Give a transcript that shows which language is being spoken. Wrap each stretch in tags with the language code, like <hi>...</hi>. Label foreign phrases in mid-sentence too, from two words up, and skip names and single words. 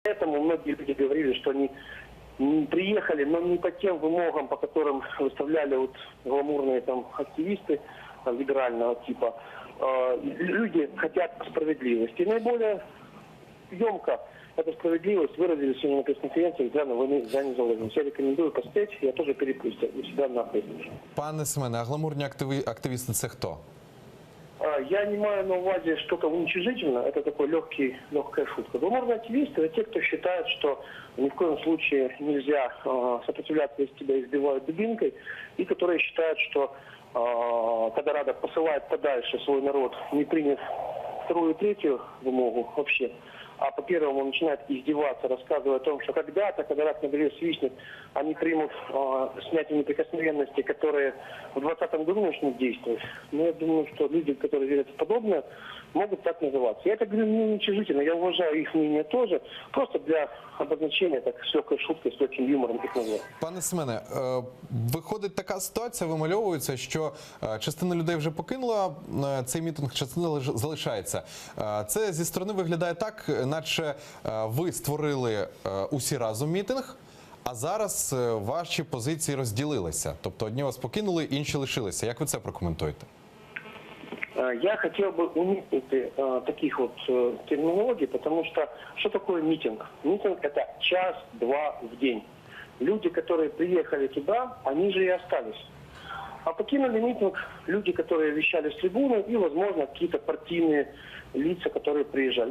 <ru>Поэтому многие люди говорили, что они приехали, но не по тем вымогам, по которым выставляли вот гламурные там активисты либерального типа. Люди хотят справедливости. И наиболее емко эту справедливость выразили сегодня на пресс-конференции Ветераны войны за незалежность. Я рекомендую посмотреть, я тоже перепустил у себя на Фейсбуке.</ru> <uk>Пане Семене, а гламурні активісти – це хто?</uk> <ru>Я не имею</ru> <uk>на увазі</uk> <ru>что-то уничижительно, это такой легкая шутка. Гламурные активисты – это те, кто считает, что ни в коем случае нельзя сопротивляться, если тебя избивают дубинкой, и которые считают, что когда Рада посылает подальше свой народ, не приняв вторую и третью вымогу вообще, а по первому начинает издеваться, рассказывая о том, что когда-то, когда рак на горе свистнет, они примут снятие неприкосновенности, которые в 2020 году начнут действовать. Но я думаю, что люди, которые верят в подобное, могут так называться. Я это говорю не уничижительно, я уважаю их мнение тоже, просто для обозначения, так, с легкой шуткой, с легким юмором их называю.</ru> <uk>Пане Семене, виходить така ситуація, вимальовується, що частина людей вже покинула цей мітинг, частина залишається. Це зі сторони виглядає так, наче ви створили усі разом мітинг, а зараз ваші позиції розділилися. Тобто одні вас покинули, інші лишилися. Як ви це прокоментуєте?</uk> <ru>Я хотел бы уникнуть таких вот терминологий, потому что такое митинг? Митинг – это час-два в день. Люди, которые приехали туда, они же и остались. А покинули митинг люди, которые вещали с трибуны, и, возможно, какие-то партийные лица, которые приезжали.</ru>